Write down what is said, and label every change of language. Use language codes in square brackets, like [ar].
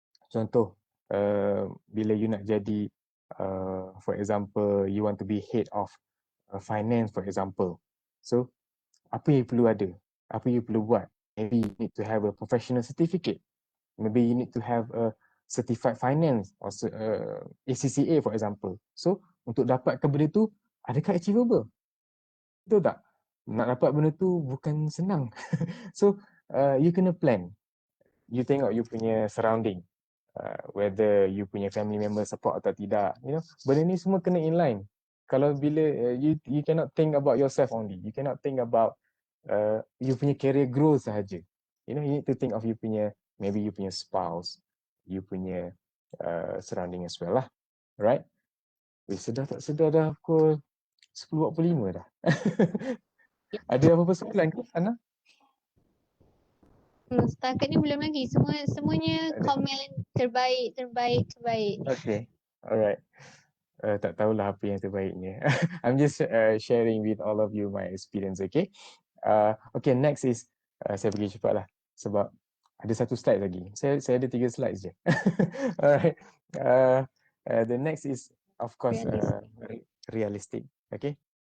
[ms] Contoh, bila [en] you [ms] nak jadi, [en] for example, you want to be head of finance, for example. [ms] So, apa yang perlu ada? Apa [en] you [ms] perlu buat? [en] Maybe you need to have a professional certificate. Maybe you need to have a certified finance or ACCA for example. [ms] So untuk dapatkan benda tu, adakah achievable? Betul tak? Nak dapat benda tu bukan senang. [en] So you [ms] kena [en] plan. You [ms] tengok [en] you [ms] punya [en] surrounding, whether you punya family member support [ms] atau tidak, [en] you know, [ms] benda ni semua kena [en] inline. [ms] Kalau bila [en] you cannot think about yourself only, you cannot think about you [ms] punya [en] career growth [ms] sahaja. [en] You know, you need to think of you [ms] punya, [en] maybe you punya spouse, you punya surrounding as well lah, right? [ms] Sedar tak sedar dah pukul 10.45 dah. Ada apa-apa soalan ke, Ana? Setakat ni belum lagi. Semuanya Ada. komen terbaik. [en] Okay, alright. [ms] Tak tahulah apa yang terbaiknya. [en] I'm just sharing with all of you my experience, okay? Okay, next is, [ms] saya pergi cepat lah sebab ada satu slide lagi. Saya ada 3 slides je. [en] Alright. The next is, of course, realistic, okay?